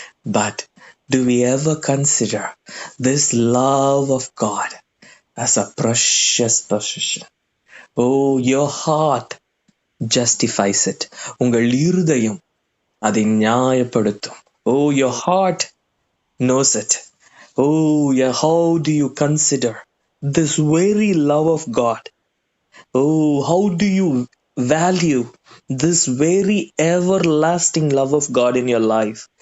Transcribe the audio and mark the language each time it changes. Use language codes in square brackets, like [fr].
[en] But do we ever consider this love of God as a precious possession? Oh, your heart justifies it. [ta] உங்கள் இருதயம் அதை நியாயப்படுத்தும். [en] Oh, your heart knows it. Oh, yeah, how do you consider this very love of God? Oh, how do you value this very everlasting love of God in your life?